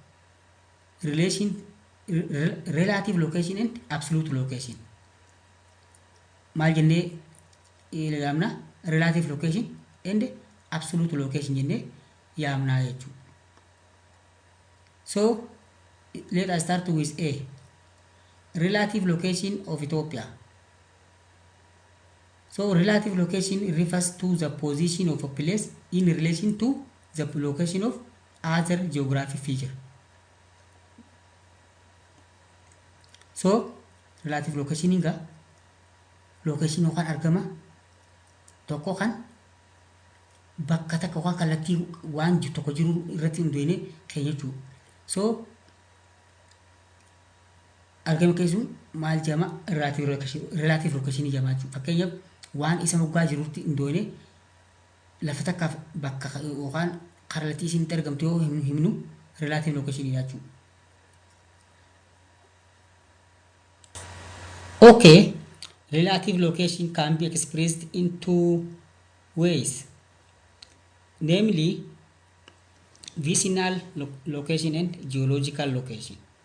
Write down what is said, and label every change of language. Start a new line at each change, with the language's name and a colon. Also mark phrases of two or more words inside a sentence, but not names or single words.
English: Relative location and absolute location.
Oromo: Maal jennee yaamna?
English: Relative location and absolute location
Oromo: jennee yaamnaa jechuudha.
English: So let us start with A. Relative location of Ethiopia. So relative location refers to the position of a place in relation to the location of other geographic feature. So relative location
Oromo: inga location yookaan argama tokko kan bakka takka yookaan kallattii waan tokko jiru irratti hundeessine keenya jechuudha. So argama keessuun maal jama
English: relative location
Oromo: jama jechuudha. Fakkeenyaaf waan isa moggaa jirutti hundeessine lafa takkaaf bakka yookaan kallattii isin argamtu yoo himnu
English: relative location
Oromo: jechuudha.
English: Okay, relative location can be expressed in two ways, namely vicinal location and geological location.